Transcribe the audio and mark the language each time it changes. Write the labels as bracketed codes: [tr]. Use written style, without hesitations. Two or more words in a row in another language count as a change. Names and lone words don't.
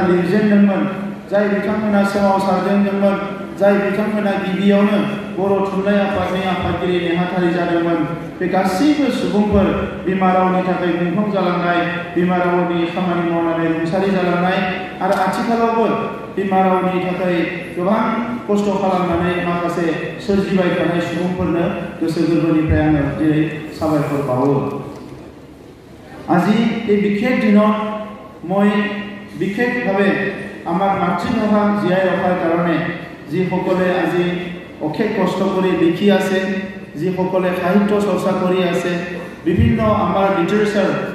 [brx] लिरजेनदोंमोन, जाय बिथांमोना सोमावसारजेनदोंमोन, जाय बिथांमोना गिबियावनो बर' थुनलाइ आफादनि आफादगिरि नेहाथारि जादोंमोन, बे गासैबो सुबुंफोर बिमा रावनि थाखाय मुंख्लं जालांनाय, बिमा रावनि खामानि मावनानै रुंसारि जालांनाय आरो आथिखालावबो बिमा रावनि थाखाय गोबां खस्थ' खालामनानै माखासे सोरजिबाय थानाय सुबुंफोरनो गोसो गोरबोनिफ्राय आङो दिनै साबायखर बावो [as] আজি এই বিশেষ দিনত মই বিশেষভাৱে আমাৰ মাতৃভাষা জীয়াই ৰখাৰ কাৰণে যিসকলে আজি অশেষ কষ্ট কৰি লিখি আছে যিসকলে সাহিত্য চৰ্চা কৰি আছে বিভিন্ন আমাৰ লিটাৰেচাৰ